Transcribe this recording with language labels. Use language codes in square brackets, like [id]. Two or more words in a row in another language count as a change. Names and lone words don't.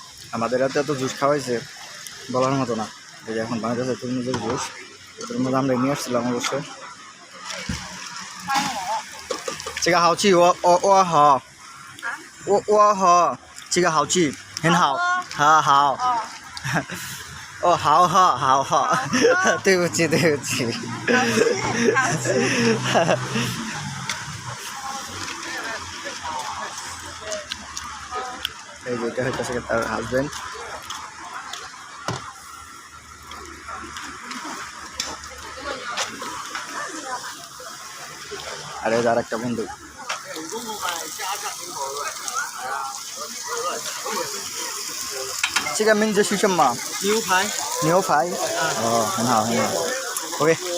[bn] আমাদের হাতে এত জুস খাওয়াইছে বলার মতো না। এই যে এখন বানাইতেছে তরমুজের জুস। তরমুজ আমরা নিয়ে আসছিলাম অবশ্যই। [zh] 这个好吃，我好，我好，这个好吃，很好，好好，哦，好好好好，对不起对不起， [bn] এই যে এটা হচ্ছে তার হাজবেন্ড। আর এই যে আরেকটা বন্ধু। [zh] 这个名字是什么？牛排。牛排。哦，很好很好。OK。